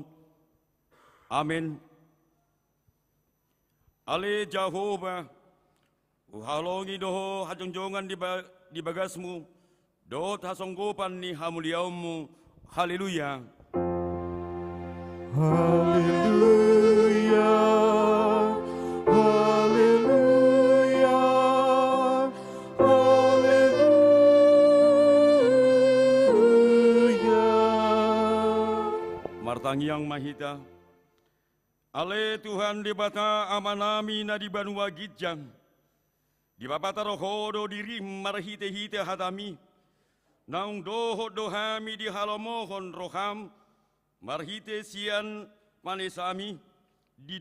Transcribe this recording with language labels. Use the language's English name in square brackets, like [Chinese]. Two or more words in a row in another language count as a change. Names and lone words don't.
[Batak Toba] Amin. Ale Jehovah, uhalongi doho hajongjongan di bagasmu, dot hasonggopan ni hamuliaummu. Haleluya. Haleluya. Haleluya. Haleluya. Martangi yang mahita, ale Tuhan di bata amanami na di banua gijang, di babata rohodo diri marhite-hite hatami, naung doho dohami di halomohon roham, marhite sian manesami, di